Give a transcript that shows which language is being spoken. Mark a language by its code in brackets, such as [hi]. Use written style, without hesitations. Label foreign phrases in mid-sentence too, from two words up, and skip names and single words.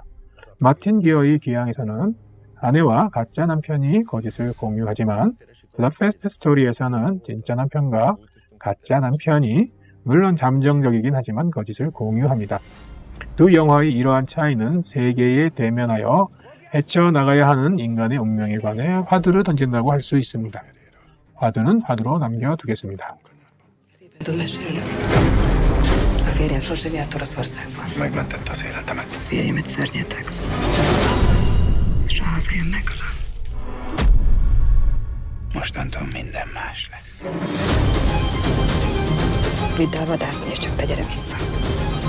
[ko] 마틴 기어의 귀향에서는 아내와 가짜 남편이 거짓을 공유하지만 부다페스트 스토리에서는 진짜 남편과 가짜 남편이 물론 잠정적이긴 하지만 거짓을 공유합니다. 두 영화의 이러한 차이는 세계에 대면하여 헤쳐나가야 하는 인간의 운명에 관해 화두를 던진다고 할 수 있습니다. 화두는 화두로 남겨두겠습니다. [hu] Tud mesélni. A férjem sosem járt Oroszországban. Megmentette az életemet. A férjemet szörnyetek. És ha hazajön, megölöm. Mostantól minden más lesz. Vidd el vadászni, és csak te gyere vissza.